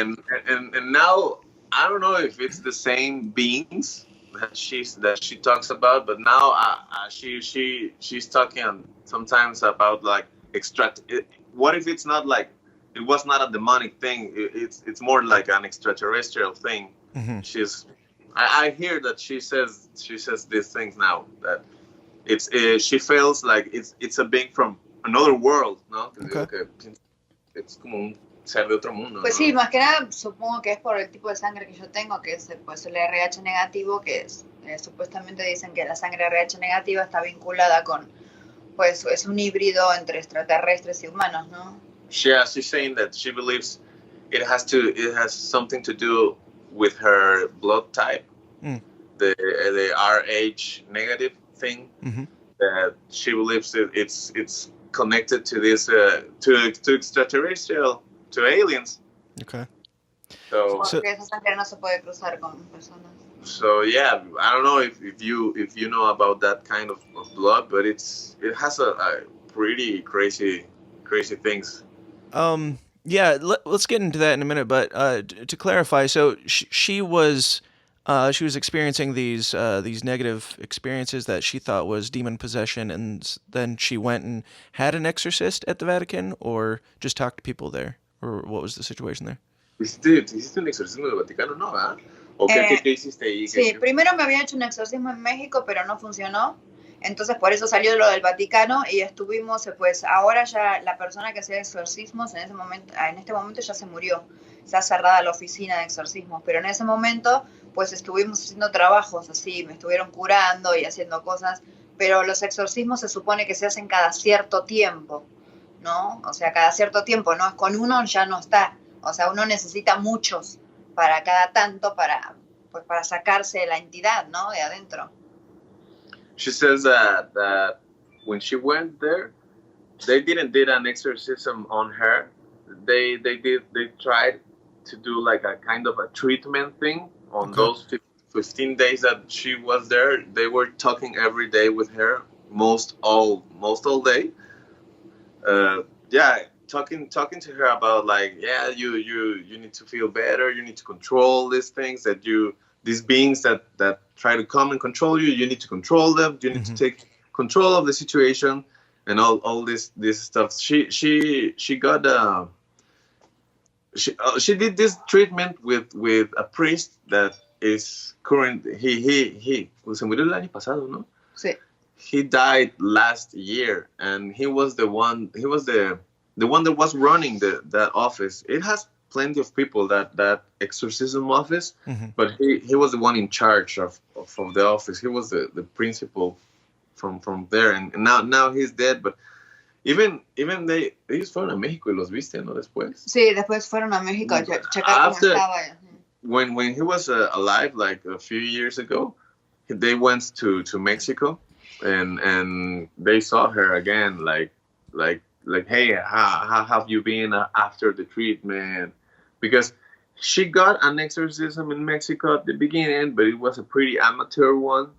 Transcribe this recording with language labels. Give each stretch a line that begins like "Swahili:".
English: And now I don't know if it's the same beings that she talks about, but now she's talking sometimes about like what if it's not like, it was not a demonic thing, it's more like an extraterrestrial thing. I hear that she says these things now, that it's she feels like it's a being from another world,
Spanish: ¿no?
English: Okay.
Spanish: Es como un ser de otro mundo. Pues ¿no? sí, más que nada supongo que es por el tipo de sangre que yo tengo, que es pues el RH negativo, que es, supuestamente dicen que la sangre RH negativa está vinculada con, pues es un híbrido entre extraterrestres y humanos, ¿no?
English: Yeah, she's saying that she believes it has something to do with her blood type, the RH negative thing. That she believes it's connected to this to extraterrestrial, to aliens. Okay. So
Spanish: Porque esa sangre no se puede cruzar con personas.
English: So yeah, I don't know if you know about that kind of blood, but it has a pretty crazy things. Yeah, let's get into that in a minute. But to clarify, so she was experiencing these negative experiences that she thought was demon possession, and then she went and had an exorcist at the Vatican, or just talked to people there, or what was the situation there?
Spanish: ¿Hiciste un exorcismo del Vaticano? No, ¿verdad? ¿O qué hiciste ahí? Sí, primero me habían hecho un exorcismo en México, pero no funcionó. Entonces por eso salió lo del Vaticano y estuvimos, pues ahora ya la persona que hacía exorcismos en este momento ya se murió. está cerrada la oficina de exorcismos, pero en ese momento pues estuvimos haciendo trabajos así, me estuvieron curando y haciendo cosas, pero los exorcismos se supone que se hacen cada cierto tiempo, ¿no? O sea, cada cierto tiempo, ¿no? Con uno ya no está, o sea, uno necesita muchos para cada tanto para sacarse la entidad, ¿no? De adentro.
English: She says that when she went there, they didn't did an exorcism on her. They tried to do like a kind of a treatment thing on those 15 days that she was there. They were talking every day with her, most all day. Yeah, talking to her about like, yeah, you need to feel better. You need to control these things these beings that try to come and control you. You need to control them. You need to take control of the situation and all this stuff. She got she did this treatment with a priest that is current. He
Spanish: se murió el año pasado, ¿no? Sí.
English: He died last year, and he was the one. He was the one that was running that office. It has plenty of people that exorcism office, but he was the one in charge of the office. He was the principal from there, and now he's dead. But even
Spanish: ellos fueron a México y los viste, ¿no? Después. Sí, después fueron a México a checar cómo estaba.
English: When he was alive, like a few years ago, they went to Mexico, and they saw her again, like, hey, how have you been after the treatment? Because she got an exorcism in Mexico at the beginning, but it was a pretty amateur one.